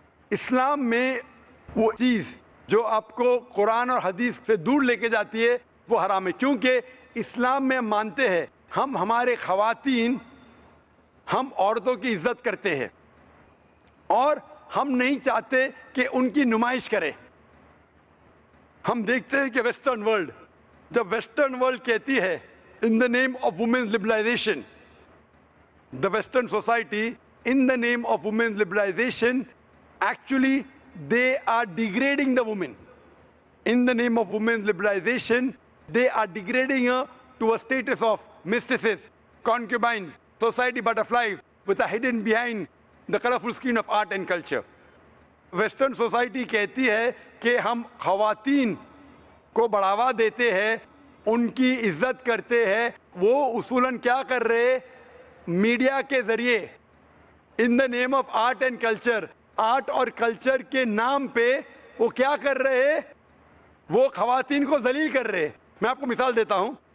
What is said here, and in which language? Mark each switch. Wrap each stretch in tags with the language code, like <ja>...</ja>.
<ur>اسلام میں وہ چیز جو آپ کو قرآن اور حدیث سے دور لے کے جاتی ہے وہ حرام ہے، کیونکہ اسلام میں مانتے ہیں ہم ہمارے خواتین، ہم عورتوں کی عزت کرتے ہیں اور ہم نہیں چاہتے کہ ان کی نمائش کرے. ہم دیکھتے ہیں کہ ویسٹرن ورلڈ، جب ویسٹرن ورلڈ کہتی ہے</ur> <en>in the name of women's liberalization, the Western society in the name of women's liberalization, actually they are degrading the woman. In the name of women's liberalization, they are degrading her to a status of mistresses, concubines, society butterflies with a hidden behind the colorful screen of art and culture.</en> <ur>Western society کہتی ہے کہ ہم خواتین کو بڑھاوا دیتے ہیں، ان کی عزت کرتے ہیں. وہ اصولاً کیا کر رہے؟ میڈیا کے ذریعے</ur> <en>in the name of art and culture,</en> <ur>art اور کلچر کے نام پہ وہ کیا کر رہے؟ وہ خواتین کو ذلیل کر رہے. میں آپ کو مثال دیتا ہوں.</ur>